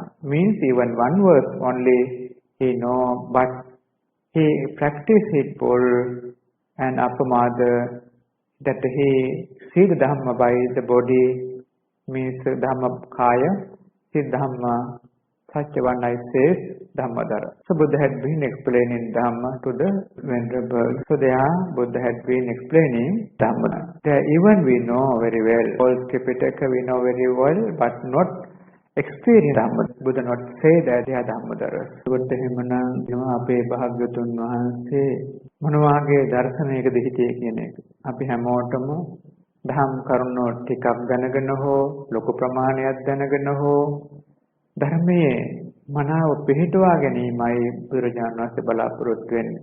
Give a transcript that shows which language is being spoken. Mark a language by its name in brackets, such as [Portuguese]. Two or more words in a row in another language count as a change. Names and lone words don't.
[English] Means even one verse only he know, but he practice it full and apamada, that he see the Dhamma by the body, means Dhamma kaya, see Dhamma, such a one I say Dhammadara. So Buddha had been explaining Dhamma to the venerable. So there Buddha had been explaining Dhamma. There even we know very well, all Tripitaka we know very well, but not experience Dhamma. Buddha not say that they are Dhammadara. [Sinhala] Buddha හිමියන් අපේ භාග්‍යවතුන් වහන්සේ මොනවාගේ දර්ශනයකද හිටියේ කියන එක. අපි හැමෝටම ධම් කරුණෝ ටිකක් දැනගෙන හෝ ලොකු ප්‍රමාණයක් දැනගෙන හෝ ධර්මයේ මනාව පිළිටුවා ගැනීමයි බුදුරජාණන් වහන්සේ බලාපොරොත්තු වෙන්නේ.